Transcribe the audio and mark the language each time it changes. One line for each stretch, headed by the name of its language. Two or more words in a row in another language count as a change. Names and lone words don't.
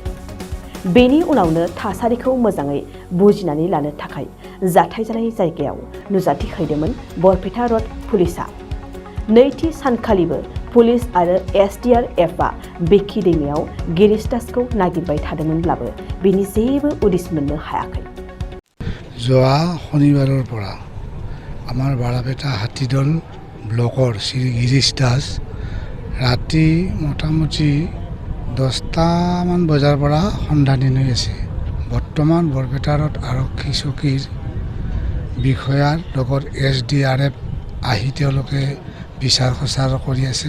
Bodo: बेनि उनावनो थासारिखौ मोजाङै बुजिनानै लानो थाखाय जाथाय जानाय जायगायाव नुजाथिहैदोंमोन बरपेटा रड पुलिसआ। नैथि सानखालिबो पुलिस आरो SDRFआ बेखि दैमायाव गिरिश दासखौ नागिरबाय थादोंमोनब्लाबो बेनि जेबो उदिस मोननो हायाखै।
Assamese: যোৱা শনিবাৰৰ পৰা আমাৰ বাৰাপেটা হাতীদল ব্লকৰ শ্ৰী গিৰিশ দাস ৰাতি মোটামুটি 10টামান বজাৰ পৰা সন্ধানহীন হৈ আছে। বৰ্তমান বৰপেটা ৰোড আৰক্ষী চকীৰ বিষয়াৰ লগত SDRF আহি তেওঁলোকে বিচাৰ খোচাৰ কৰি আছে।